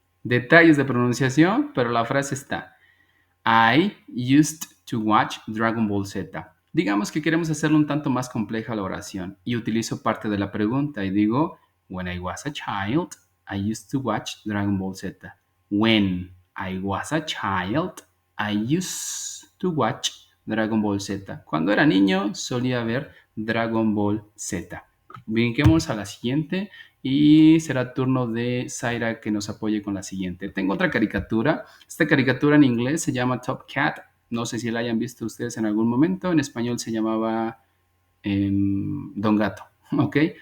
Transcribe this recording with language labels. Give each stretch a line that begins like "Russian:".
Spanish: Detalles de pronunciación, pero la frase está.
English: I used to watch Dragon Ball Z.
Spanish: Digamos que queremos hacerlo un tanto más compleja la oración y utilizo parte de la pregunta y digo,
English: when I was a child, I used to watch Dragon Ball Z. When I was a child, I used to watch Dragon Ball Z.
Spanish: Cuando era niño, solía ver Dragon Ball Z. Brinquemos a la siguiente y será turno de Zaira que nos apoye con la siguiente. Tengo otra caricatura. Esta caricatura en inglés se llama Top Cat. No sé si la hayan visto ustedes en algún momento. En español se llamaba Don Gato. ¿Ok?